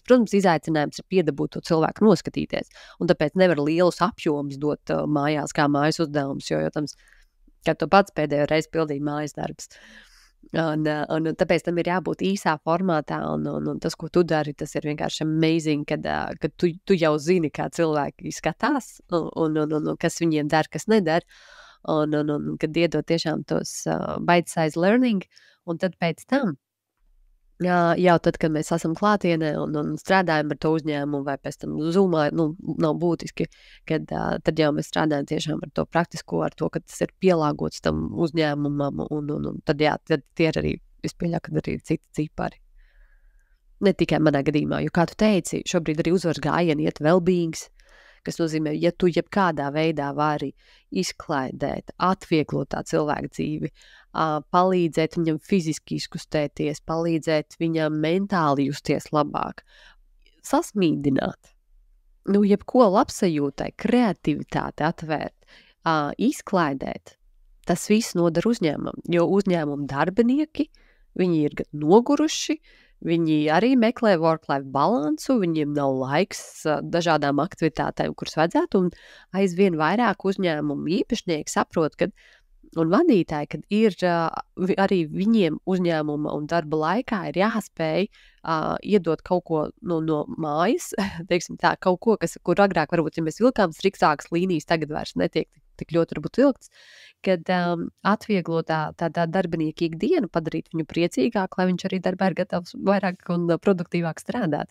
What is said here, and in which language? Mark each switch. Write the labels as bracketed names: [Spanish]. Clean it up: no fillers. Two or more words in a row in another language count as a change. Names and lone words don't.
[Latvian] Protams, izaicinājums ir piedabūt to cilvēku noskatīties, un tāpēc nevar lielus apjomus dot mājās kā mājas uzdevums, jo tam, kā to pats pēdējo reizi pildīja mājas darbs. Un tāpēc tam ir jābūt īsā formātā, un tas, ko tu dari, tas ir vienkārši amazing, kad tu jau zini, kā cilvēki skatās, un kas viņiem der, kas neder, un kad iedod tiešām tos [English] bite-size learning, [Latvian] un tad pēc tam, jau tad, kad mēs esam klātienē un strādājam ar to uzņēmumu, vai pēc tam Zoomā, nav būtiski, tad jau mēs strādājam tiešām ar to praktisko, ar to, ka tas ir pielāgots tam uzņēmumam, un tad tie ir arī, es pieļauju, kad arī citi cipari. Ne tikai manā gadījumā, jo, kā tu teici, šobrīd arī uzvaras gājieni iet well-beings, kas nozīmē, ja tu jebkādā veidā vari izklaidēt, atvieglot tā cilvēku dzīvi, palīdzēt viņam fiziski izkustēties, palīdzēt viņam mentāli justies labāk, sasmīdināt, jebko labsajūtai, kreativitāti atvērt, izklaidēt, tas viss nodara uzņēmumam, jo uzņēmumu darbinieki, viņi ir gan noguruši, viņi arī meklē work-life balansu, viņiem nav laiks dažādām aktivitātēm, kuras vajadzētu, un aizvien vairāk uzņēmumu īpašnieki saprot, ka un vadītāji, kad ir arī viņiem uzņēmuma un darba laikā ir jāspēj iedot kaut ko no mājas, teiksim tā, kaut ko, kur agrāk varbūt, ja mēs vilkām striktākas līnijas, tagad vairs netiek tik ļoti varbūt vilkts, kad atvieglot tā darbinieka ikdienu, padarīt viņu priecīgāku, lai viņš arī darbā ir gatavs vairāk un produktīvāk strādāt.